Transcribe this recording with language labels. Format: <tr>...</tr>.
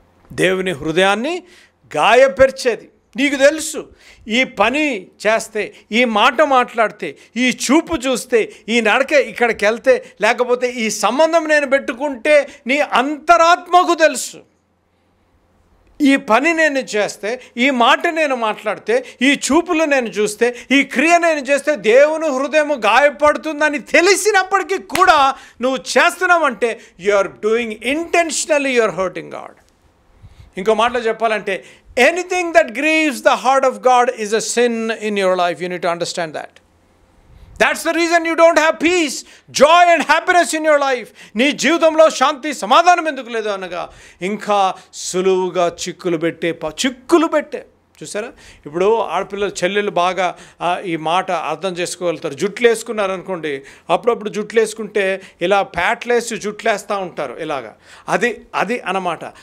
<te>దేవుని హృదయాన్ని గాయపరిచేది. నీకు తెలుసు, ఈ పని చేస్తే, ఈ మాట మాట్లాడితే, ఈ చూపు చూస్తే, ఈ నడక ఇక్కడికి వెళ్తే, లేకపోతే ఈ సంబంధం నేను పెట్టుకుంటే, నీ అంతరాత్మకు తెలుసు, ఈ పని నేను చేస్తే, ఈ మాట నేను మాట్లాడితే, ఈ చూపులు నేను చూస్తే, ఈ క్రియ నేను చేస్తే దేవుని హృదయం గాయపడుతుందని తెలిసినప్పటికీ కూడా నువ్వు చేస్తున్నావంటే</te> <en>You are doing intentionally, you are hurting God.</en> <te>ఇంకో మాటలో చెప్పాలంటే,</te> <en>Anything that grieves the heart of God is a sin in your life. You need to understand that. That's the reason you don't have peace, joy and happiness in your life.</en> <te>నీ జీవితంలో శాంతి సమాధానం ఎందుకు లేదు అనగా, ఇంకా సులువుగా చిక్కులు పెట్టే. చూసారా, ఇప్పుడు ఆడపిల్లలు చెల్లెలు బాగా ఈ మాట అర్థం చేసుకోగలుగుతారు. జుట్లు వేసుకున్నారనుకోండి, అప్పుడప్పుడు జుట్లు వేసుకుంటే ఇలా ప్యాట్లేసి జుట్లు వేస్తూ ఉంటారు ఇలాగా. అది అన్నమాట.</te>